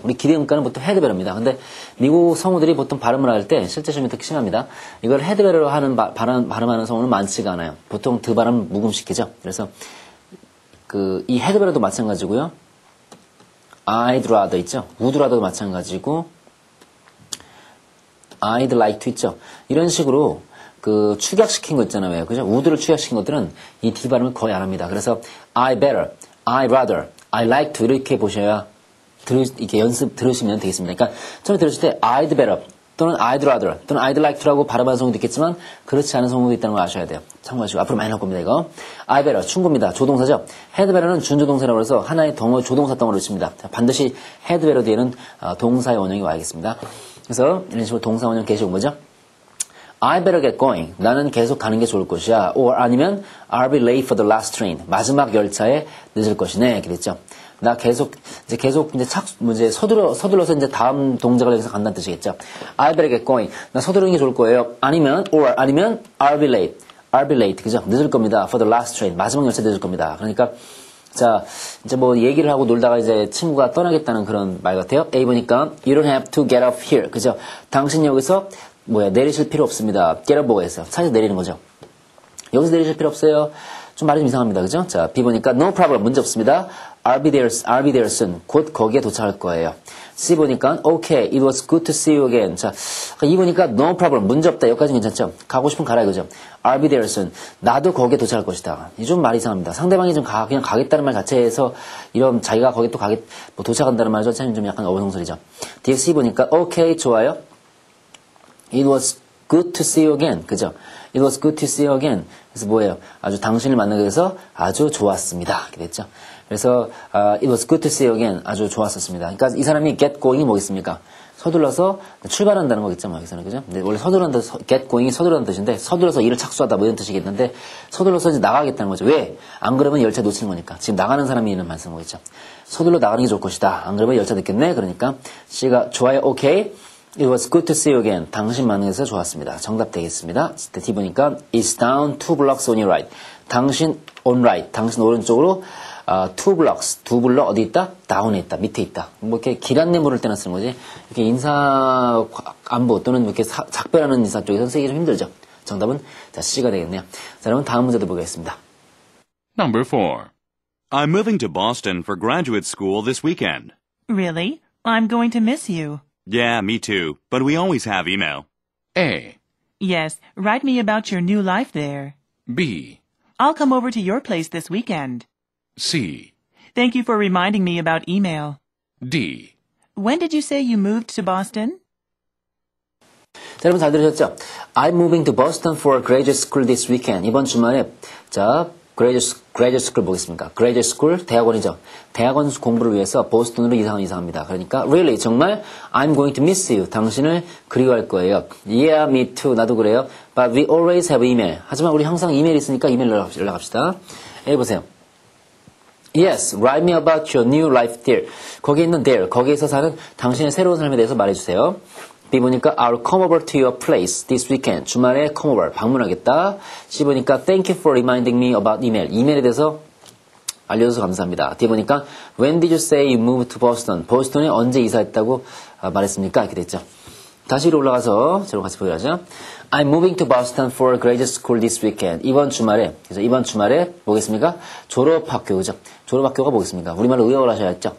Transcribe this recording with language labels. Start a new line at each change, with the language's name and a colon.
Korean: 우리 기대 음가는 보통 헤드베러입니다. 근데 미국 성우들이 보통 발음을 할 때 실제 시험이 특히 심합니다. 이걸 헤드베러로 하는 발음하는 성우는 많지가 않아요. 보통 드 발음 묵음시키죠. 그래서 이 헤드베러도 마찬가지고요.
English: I'd rather 있죠. would rather도 마찬가지고 I'd like to 있죠.
Korean: 이런 식으로 축약시킨 거 있잖아요. 왜? 그죠? would를 축약시킨 것들은 이 D 발음을 거의 안 합니다.
English: 그래서 I better, I rather, I like to 이렇게 보셔야 이렇게 들으시면 되겠습니다.
Korean: 그러니까 처음에 들으실 때 I'd better 또는 I'd rather 또는 I'd like to라고 발음하는 성우도 있겠지만 그렇지 않은 성우도 있다는 걸 아셔야 돼요. 참고하시고 앞으로 많이 나올 겁니다. 이거 I better 충고입니다. 조동사죠. head better는 준조동사라고 해서 하나의 조동사 덩어리를 씁니다. 반드시 head better 뒤에는 동사의 원형이 와야겠습니다. 그래서 이런 식으로 동사 원형 계시 온 거죠.
English: I better get going.
Korean: 나는 계속 가는 게 좋을 것이야.
English: or
Korean: 아니면
English: I'll be late for the last train.
Korean: 마지막 열차에 늦을 것이네. 이렇게 됐죠. 나 계속 서둘러서 이제 다음 동작을 여기서 간다는 뜻이겠죠.
English: I better get going.
Korean: 나 서두르는 게 좋을 거예요.
English: 아니면 I'll be late. I'll be late.
Korean: 그죠? 늦을 겁니다.
English: For the last train.
Korean: 마지막 열차 늦을 겁니다. 그러니까 자, 이제 뭐 얘기를 하고 놀다가 이제 친구가 떠나겠다는 그런 말 같아요.
English: A 보니까 you don't have to get off here.
Korean: 그죠? 당신 여기서 내리실 필요 없습니다. get off 뭐가 있어요? 차에서 내리는 거죠. 여기서 내리실 필요 없어요. 좀 말이 좀 이상합니다. 그죠? 자, B 보니까 no problem. 문제 없습니다.
English: I'll be there soon.
Korean: 곧 거기에 도착할 거예요. C 보니까 okay.
English: It was good to see you again.
Korean: 자, E 보니까
English: no problem.
Korean: 문제 없다. 여기까지는 괜찮죠? 가고 싶으면 가라 이거죠.
English: I'll be there soon.
Korean: 나도 거기에 도착할 것이다. 이 좀 말이 이상합니다. 상대방이 그냥 가겠다는 말 자체에서 이런 자기가 거기에 또 도착한다는 말 자체는 좀 약간 어불성설이죠. 뒤에 C 보니까 okay. 좋아요.
English: It was good to see you again.
Korean: 그죠?
English: It was good to see you again.
Korean: 그래서 뭐예요? 아주 당신을 만나게 돼서 아주 좋았습니다. 이렇게 됐죠.
English: 그래서 it was good to see you again.
Korean: 아주 좋았었습니다. 그러니까 이 사람이 get going이 뭐겠습니까? 서둘러서 출발한다는 거겠죠. 뭐 여기서는 그죠? 근데 원래 get going이 서두르는 뜻인데 서둘러서 일을 착수하다 뭐 이런 뜻이겠는데 서둘러서 이제 나가겠다는 거죠. 왜? 안 그러면 열차 놓치는 거니까. 지금 나가는 사람이 있는 말씀 거겠죠. 서둘러 나가는 게 좋을 것이다. 안 그러면 열차 늦겠네. 그러니까 C가 좋아요. Okay.
English: It was good to see you again.
Korean: 당신 만나서 좋았습니다. 정답 되겠습니다.
English: D 보니까 It's down 2 blocks on your right. 당신 on right.
Korean: 당신 오른쪽으로 2 blocks. 2 블럭 어디 있다? 다운에 있다. 밑에 있다. 뭐 이렇게 길 안내 물을 때나 쓰는 거지. 이렇게 인사 안부 또는 이렇게 작별하는 인사 쪽에서 쓰기 좀 힘들죠. 정답은 자 C가 되겠네요. 자, 여러분 다음 문제도 보겠습니다.
English: Number 4. I'm moving to Boston for graduate school this weekend. Really? I'm going to miss you. Yeah, me too. But we always have email. A. Yes, write me about your new life there. B. I'll come over to your place this weekend. C. Thank you for reminding me about email. D. When did you say you moved to Boston?
Korean: 자, 여러분 잘 들으셨죠?
English: I'm moving to Boston for graduate school this weekend.
Korean: 이번 주말에 자 graduate school 보겠습니다. graduate school 대학원이죠. 대학원 공부를 위해서 보스턴으로 이사합니다.
English: 그러니까 really 정말 I'm going to miss you.
Korean: 당신을 그리워할 거예요.
English: Yeah, me too.
Korean: 나도 그래요.
English: But we always have email.
Korean: 하지만 우리 항상 이메일 있으니까 이메일로 연락합시다. 여기 보세요.
English: Yes, write me about your new life there.
Korean: 거기에 있는 there, 거기에서 사는 당신의 새로운 삶에 대해서 말해주세요.
English: B 보니까 I'll come over to your place this weekend.
Korean: 주말에 come over, 방문하겠다.
English: C 보니까 Thank you for reminding me about email.
Korean: 이메일에 대해서 알려줘서 감사합니다.
English: D 보니까 When did you say you moved to Boston?
Korean: 보스턴에 언제 이사했다고 말했습니까? 이렇게 됐죠. 다시 위로 올라가서 저랑 같이 보여야죠.
English: I'm moving to Boston for graduate school this weekend.
Korean: 이번 주말에 뭐겠습니까? 졸업학교, 그죠? 졸업학교가 뭐겠습니까? 우리말로 의역을 하셔야 했죠?